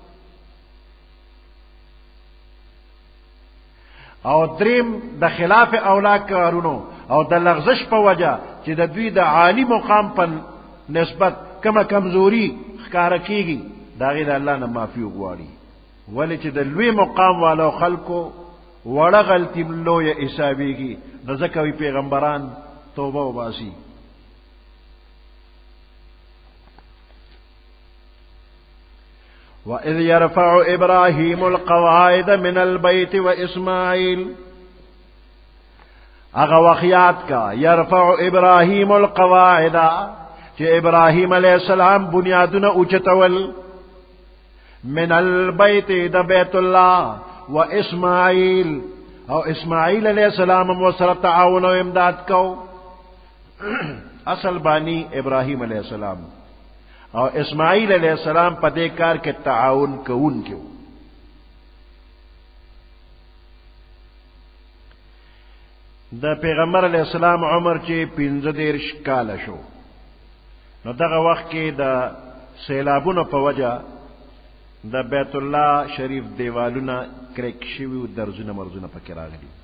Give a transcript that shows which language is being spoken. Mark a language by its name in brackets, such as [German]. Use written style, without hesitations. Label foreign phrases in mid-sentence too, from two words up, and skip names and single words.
[Pashto] او دریم د خلاف اولا کارونو او د لغزش په وجه چې د دوی د عالی مقام په نسبت کمه کمزوري ښکاره کیږي د هغې د الله نه معافي وغواړي ولې چې د لوی مقام والو خلکو وړه غلطي لویه حسابېږي نو ځکه وي پیغمبران توبه وباسي [Arabic] وَإِذْ يَرْفَعُ إِبْرَاهِيمُ الْقَوَاعِدَ مِنَ الْبَيْتِ وَإِسْمَاعِيلُ [Pashto] اغا وخیات کا [Arabic] یرفع ابراہیم [Pashto] القواعد چې ابراہیم علیہ السلام بنیادونه اوچتول [Arabic] من البیت [Pashto] د بیت الله و اسماعیل او اسماعیل [Arabic] علیہ السلام [Pashto] وسره تعاون او امداد کو اصل بانی ابراہیم [Arabic] علیہ السلام [Pashto] او اسماعیل [Arabic] علیہ السلام [Pashto] په دې کار کې تعاون کوونکی و. د پیغمبر [Arabic] علیہ السلام [Pashto] عمر چې 15 کاله شو نو دغه وخت کې د سیلابونو په وجه د بیت الله شریف دیوالونه کرک شوي و، درزونه مرزونه پکې راغلي.